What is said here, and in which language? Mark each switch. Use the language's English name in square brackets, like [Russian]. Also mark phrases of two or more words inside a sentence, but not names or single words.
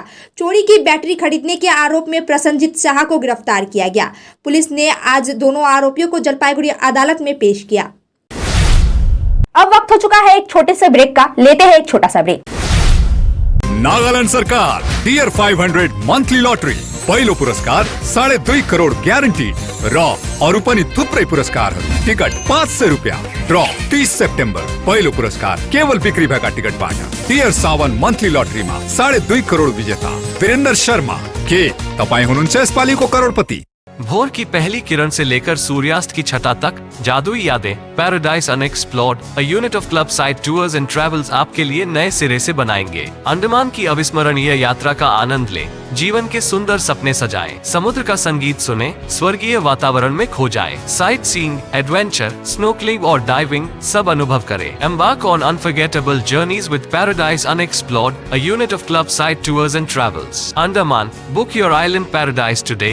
[Hindi] चोरी की बैटरी खरीदने के आरोप में प्रसन्नजीत शाह को गिरफ्तार किया गया। पुलिस ने आज दोनों आरोपियों को जलपाईगुड़ी अदालत में पेश किया। अब वक्त हो चुका है एक छोटे से ब्रेक का, लेते हैं एक छोटा सा ब्रेक। [Nepali] नागालैंड सरकार टीयर 500 [English] monthly lottery [Nepali] पहिलो पुरस्कार 2.5 करोड ग्यारंटी र अरूपनि थुप्रै पुरस्कार। टिकट 500 रुपियाँ। ड्र 30 सेप्टेम्बर। पहिलो पुरस्कार केवल बिक्री भएका टिकटबाट। टियर 7 मंथली लटरीमा 2.5 करोड विजेता वीरेन्द्र शर्मा। के तपाईँ हुनुहुन्छ यसपालिको करोडपति? [Hindi] भोर की पहली किरण से लेकर सूर्यास्त की छटा तक जादुई यादें, पैराडाइज अनएक्सप्लोर्ड, [English] a unit of Club Side Tours and Travels [Hindi] आपके लिए नए सिरे से बनाएंगे। अंडमान की अविस्मरणीय यात्रा का आनंद लें, जीवन के सुंदर सपने सजाएं, समुद्र का संगीत सुने, स्वर्गीय वातावरण में खो जाएं, [English] sightseeing, [Hindi] एडवेंचर, स्नोकलिंग और डाइविंग सब अनुभव करें। [English] Embark on unforgettable journeys with Paradise Unexplored, a unit of Club Side Tours and Travels. Andaman, book your island paradise today.